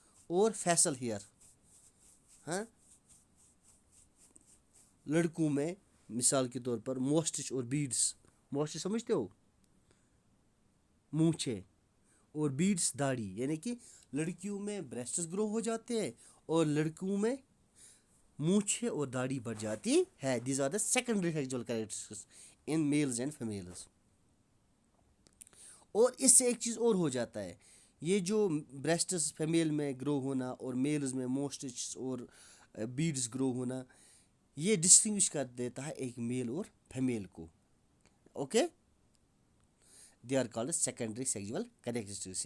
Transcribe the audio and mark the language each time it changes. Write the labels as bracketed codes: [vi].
[ur] اور facial hair, لڑکوں میں مثال کے طور پر موسٹچ اور بیڈس. موسٹچ سمجھتے ہو, مونچھے, اور بیڈس داڑھی. یعنی کہ لڑکیوں میں بریسٹس گرو ہو جاتے ہیں اور لڑکوں میں مونچھے اور داڑھی بڑھ جاتی ہے. [en] These are the secondary sexual characteristics in males and females. [ur] اور اس سے ایک چیز اور ہو جاتا ہے, یہ جو بریسٹس فیمیل میں گرو ہونا اور میلز میں موسٹچ اور بیڈس گرو ہونا, یہ ڈسٹنگوش کر دیتا ہے ایک میل اور فیمیل کو. [en] Okay, they are called secondary sexual characteristics.